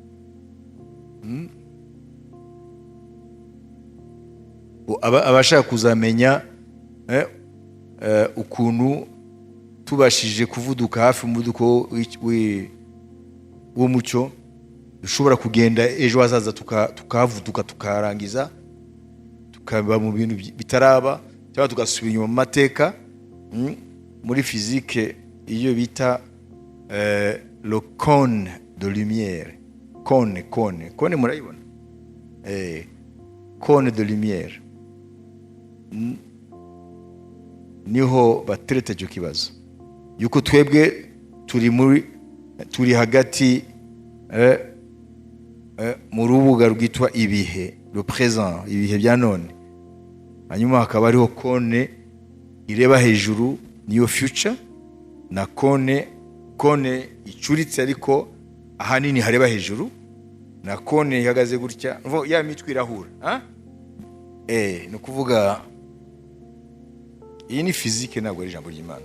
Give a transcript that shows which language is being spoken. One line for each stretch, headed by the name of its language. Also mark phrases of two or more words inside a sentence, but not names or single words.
Kinyarwanda: Abashaka kuzamenya ukuntu tubashije kuvuduka hafi umuvuduko w'umucyo, dushobora kugenda ejo hazaza tukavuduka tukarangiza, tukaba mu bintu bitaraba, cyangwa tugasubira inyuma mu mateka. Muri physique iyo bita
French: le cône de lumière,
Kinyarwanda: cône murayibona,
French: cône de lumière,
Kinyarwanda: niho batereta icyo kibazo yuko twebwe turi hagati mu rubuga rwitwa ibihe,
French: le présent,
Kinyarwanda: ibihe bya none. Hanyuma hakaba hariho kone ireba hejuru, niyo future, na kone icuritse ariko ahanini hareba hejuru, na kone ihagaze gutya, ya mitwe irahura. Ni ukuvuga iyi ni physique, ntabwo ari ijambo ry'Imana.